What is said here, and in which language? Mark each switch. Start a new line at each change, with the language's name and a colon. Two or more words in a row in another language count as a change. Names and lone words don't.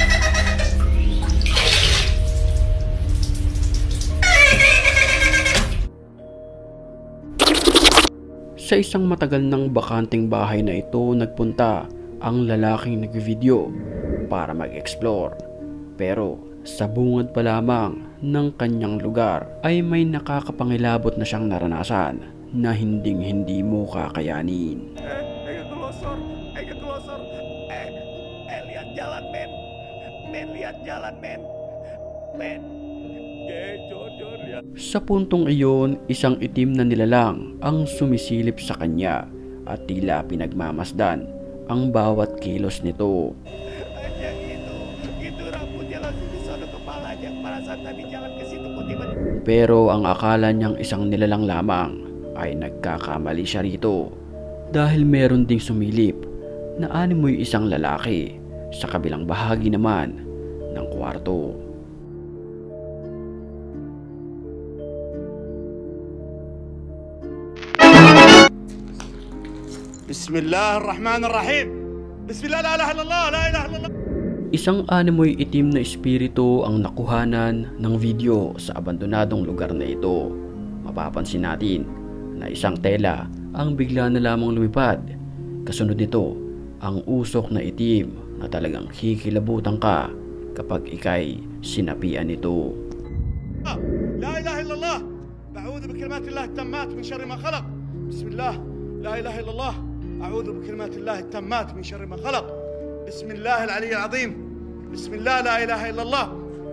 Filipino: Sa isang matagal ng bakanting bahay na ito nagpunta ang lalaking nagvideo para mag-explore. Pero sa bungad pa lamang ng kanyang lugar ay may nakakapangilabot na siyang naranasan na hinding-hindi mo kakayanin.
Indonesian: Lihat jalan, men. Lihat jalan, men. Lihat.
Filipino: Sa puntong iyon, isang itim na nilalang ang sumisilip sa kanya at tila pinagmamasdan ang bawat kilos nito.
Indonesian: Itu rambutnya langsung disono kepalanya. Pada saat tadi jalan ke situ tiba-tiba.
Filipino: Pero ang akala niyang isang nilalang lamang ay nagkakamali siya rito dahil meron ding sumilip na animoy isang lalaki sa kabilang bahagi naman ng kwarto.
Arabic: Bismillahirrahmanirrahim. بسم الله، لا إله إلا الله، لا إله إلا الله.
Filipino: Isang animoy itim na espiritu ang nakuhanan ng video sa abandonadong lugar na ito. Mapapansin natin na isang tela ang bigla na lamang lumipad. Kasunod nito ang usok na itim na talagang kikilabutan ka kapag ikay sinapian nito.
Arabic: لا إله إلا الله. أعوذ بكلمات الله التامات من شر ما خلق. بسم الله. لا إله إلا الله. أعوذ بكلمات الله التامات من شر ما خلق. بسم الله العلي العظيم. بسم الله، لا إله إلا الله.